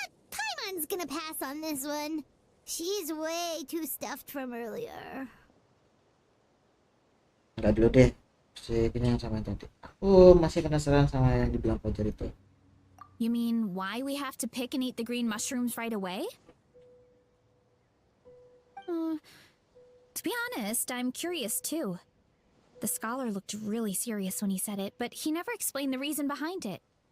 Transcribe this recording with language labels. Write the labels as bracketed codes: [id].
[en] Paimon's gonna pass on this one. She's way too stuffed from earlier. [id] Enggak dulu deh. Si yang sama yang tadi. Aku masih penasaran sama yang dibilang Fajar itu. [en] You mean why we have to pick and eat the green mushrooms right away? To be honest, I'm curious too. The scholar looked really serious when he said it, but he never explained the reason behind it.